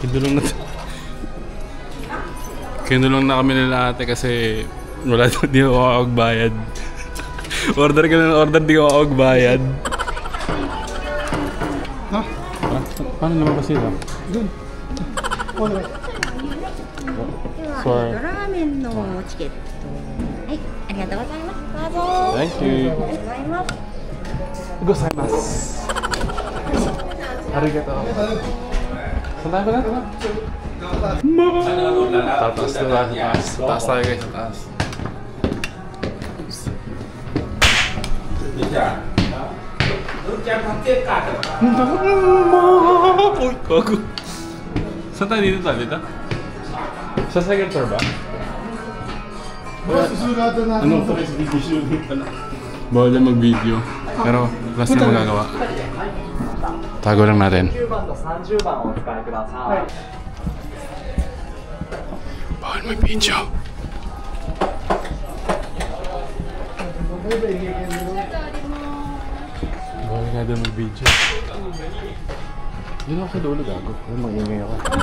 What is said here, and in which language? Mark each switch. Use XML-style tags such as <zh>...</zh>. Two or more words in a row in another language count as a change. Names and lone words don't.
<tl>Kinulong na Kinulong na kami nila ate kasi wala daw, di ako makakagbayad. Order ka na order, di ako makakagbayad. Ha? Paano naman ba sila? Doon. Wala.</tl> <ja>では、ラーメンのチケット。はい、ありがとうございます。どうぞ。</ja> <en>Thank you.</en> <ja>ありがとうございます。ございます。ありがとう.</ja> <tl>Saan tayo ba na? Tataas na tayo. Taas tayo guys. Taas. Uy, bago. Saan tayo dito tayo? Dito? Sa</tl> <en>second floor</en> <tl>ba? Susulatan natin. Anong</tl> <en>first video shooting</en> <tl>pala? Bawal na mag-video. Pero last na magagawa. Tago lang natin.</tl> <ja>9 番と30番をお使いください。</ja> <tl>Bawal mag-video. Bawal nga daw mag-video. Yun ako sa dulo gago. Ay, mag-ingay ako.</tl>